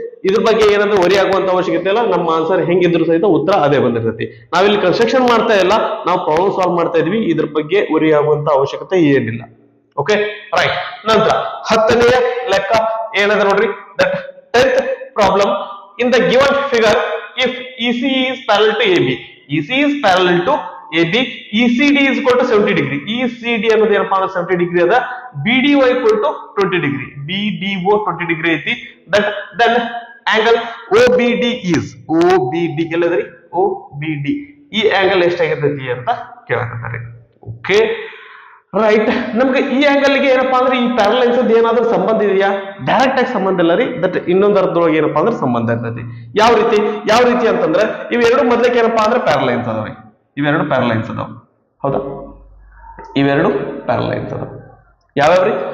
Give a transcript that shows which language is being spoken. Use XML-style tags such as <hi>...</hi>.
<kn>ಇದ್ರ ಬಗ್ಗೆ ಏನಾದ್ರೂ ವರಿ ಆಗುವಂತ ಅವಶ್ಯಕತೆ ಇಲ್ಲ. ನಮ್ಮ ಆನ್ಸರ್ ಹೆಂಗಿದ್ರು ಸಹಿತ ಉತ್ತರ ಅದೇ ಬಂದಿರ್ತೈತಿ. ನಾವಿಲ್ಲಿ ಕನ್ಸ್ಟ್ರಕ್ಷನ್ ಮಾಡ್ತಾ ಇಲ್ಲ, ನಾವು ಪ್ರಾಬ್ಲಮ್ ಸಾಲ್ವ್ ಮಾಡ್ತಾ ಇದೀವಿ. ಇದ್ರ ಬಗ್ಗೆ ವರಿ ಆಗುವಂತ ಅವಶ್ಯಕತೆ ಏನಿಲ್ಲ. Okay right. ನಂತರ 10ನೆಯ ಲೆಕ್ಕ ಏನದ ನೋಡ್ರಿ,</kn> <en>That 10th problem. In the given figure, if EC is parallel to AB, EC is parallel to AB, ECD is equal to 70 degree.</en> <kn>ECD ಅನ್ನೋದು ಏನಪ್ಪಾ ಅಂದ್ರೆ 70 ಡಿಗ್ರಿ ಅದ.</kn> <en>BDO equal to 20 degree.</en> <kn>BDO 20 degree ಐತಿ.</kn> <en>That then angle OBD is OBD</en> <kn>ಎಲ್ಲದ್ರಿ, OBD ಈ angle ಎಷ್ಟಾಗಿರ್ತೈತಿ ಅಂತ ಕೇಳಕತ್ತಾರೆ. Okay right, ನಮ್ಗೆ ಈ angle ಗೆ ಏನಪ್ಪಾ ಅಂದ್ರೆ ಈ ಪ್ಯಾರಲೈನ್ಸ್ ಏನಾದ್ರೂ ಸಂಬಂಧ ಇದೆಯಾ? ಡೈರೆಕ್ಟ್ ಆಗಿ ಸಂಬಂಧ ಇಲ್ಲ ರೀ. ದಟ್ ಇನ್ನೊಂದು ಅರ್ಥದೊಳಗೆ ಏನಪ್ಪಾ ಅಂದ್ರೆ ಸಂಬಂಧ ಇರ್ತೈತಿ. ಯಾವ ರೀತಿ ಅಂತಂದ್ರೆ ಇವೆರಡು ಮೊದಲಕ್ಕೆ ಏನಪ್ಪಾ ಅಂದ್ರೆ ಪ್ಯಾರಲೈನ್ಸ್ ಅದಾವ್ರಿ. ಇವೆರಡು ಪ್ಯಾರಲೈನ್ಸ್ ಅದಾವ. ಹೌದಾ? ಇವೆರಡು ಪ್ಯಾರಲೈನ್ಸ್ ಅದಾವ. ಯಾವ್ಯಾವ್ರಿ?</kn>